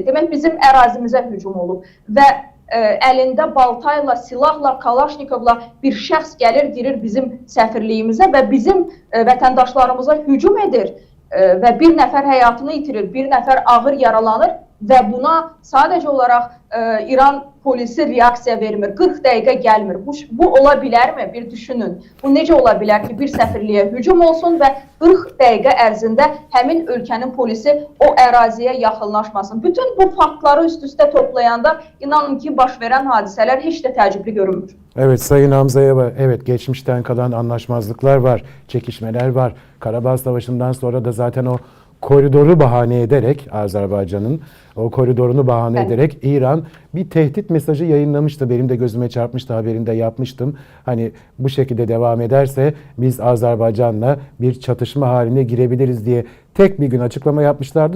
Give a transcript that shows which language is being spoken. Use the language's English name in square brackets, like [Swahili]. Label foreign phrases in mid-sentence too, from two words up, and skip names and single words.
[Azerbaijani] Demək, bizim ərazimizə hücum olub və əlində baltayla, silahla, kalaşnikovla bir şəxs gəlir, girir bizim səfirliyimizə və bizim vətəndaşlarımıza hücum edir və bir nəfər həyatını itirir, bir nəfər ağır yaralanır və buna sadəcə olaraq İran polisi reaksiya vermir, 40 dəqiqə gəlmir. Bu ola bilərmi? Bir düşünün. Bu necə ola bilər ki, bir səfirliyə hücum olsun və 40 dəqiqə ərzində həmin ölkənin polisi o əraziyə yaxınlaşmasın? Bütün bu faktları üst-üstə toplayanda inanın ki, baş verən hadisələr heç də təəccüblü görünmür. [Turkish] Evet, Sayın Hamza'ya evet, geçmişten kalan anlaşmazlıklar var, çekişmeler var. Karabağ Savaşı'ndan sonra da zaten o koridoru bahane ederek, Azerbaycan'ın o koridorunu bahane ederek İran bir tehdit mesajı yayınlamıştı. Benim de gözüme çarpmıştı, haberini de yapmıştım. Hani bu şekilde devam ederse biz Azerbaycan'la bir çatışma haline girebiliriz diye tek bir gün açıklama yapmışlardı.